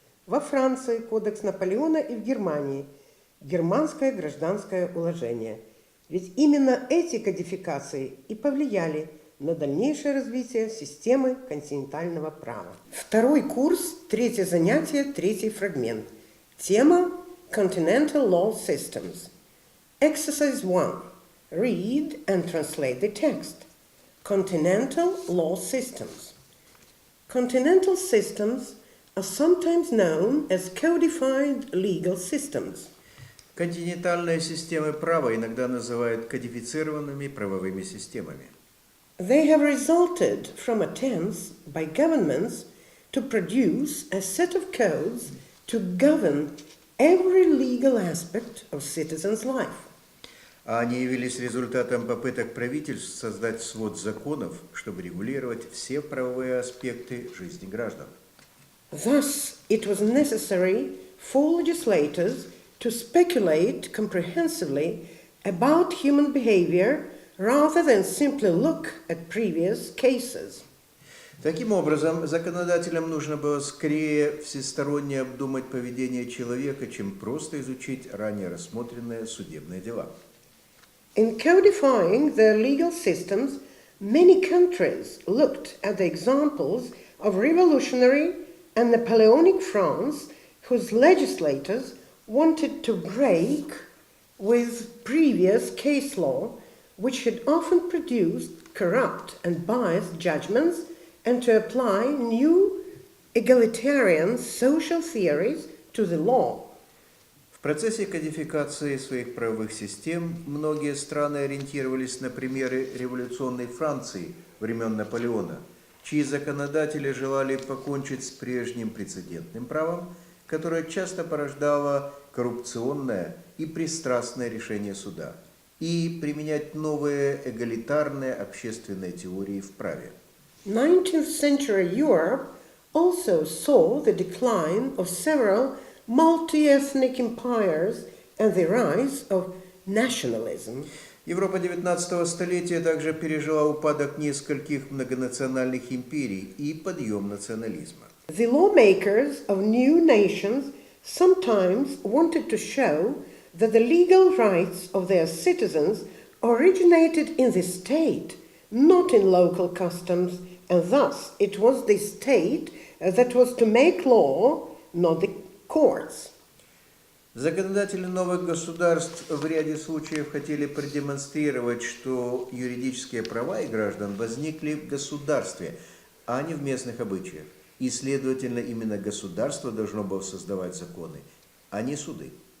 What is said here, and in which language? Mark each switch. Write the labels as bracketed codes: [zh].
[ru] Во Франции кодекс Наполеона и в Германии германское гражданское уложение. Ведь именно эти кодификации и повлияли на дальнейшее развитие системы континентального права. Второй курс, третье занятие, третий фрагмент. [en] Тема Continental Law Systems. Exercise 1. Read and translate the text. Continental law systems. Continental systems are sometimes known as codified legal systems. [ru] Континентальные системы права иногда называют кодифицированными правовыми системами. [en] They have resulted from attempts by governments to produce a set of codes to govern every legal aspect of citizens' life. [ru] Они явились результатом попыток правительств создать свод законов, чтобы регулировать все правовые аспекты жизни граждан. [en] Thus, it was necessary for legislators to speculate comprehensively about human behavior rather than simply look at previous cases. [ru] Таким образом, законодателям нужно было скорее всесторонне обдумать поведение человека, чем просто изучить ранее рассмотренные судебные дела. [en] In codifying their legal systems, many countries looked at the examples of revolutionary and Napoleonic France, whose legislators wanted to break with previous case law, which had often produced corrupt and biased judgments, and to apply new egalitarian social theories to the law. [ru] В процессе кодификации своих правовых систем многие страны ориентировались на примеры революционной Франции времен Наполеона, чьи законодатели желали покончить с прежним прецедентным правом, которое часто порождало коррупционное и пристрастное решение суда, и применять новые эгалитарные общественные теории в праве. [en] 19th century Europe also saw the decline of several multi-ethnic empires and the rise of nationalism. [ru] Европа XIX столетия также пережила упадок нескольких многонациональных империй и подъем национализма. [en] The lawmakers of new nations sometimes wanted to show that the legal rights of their citizens originated in the state, not in local customs, and thus it was the state that was to make law, not the courts. [ru] Законодатели новых государств в ряде случаев хотели продемонстрировать, что юридические права и граждан возникли в государстве, а не в местных обычаях. И, следовательно, именно государство должно было создавать законы, а не суды.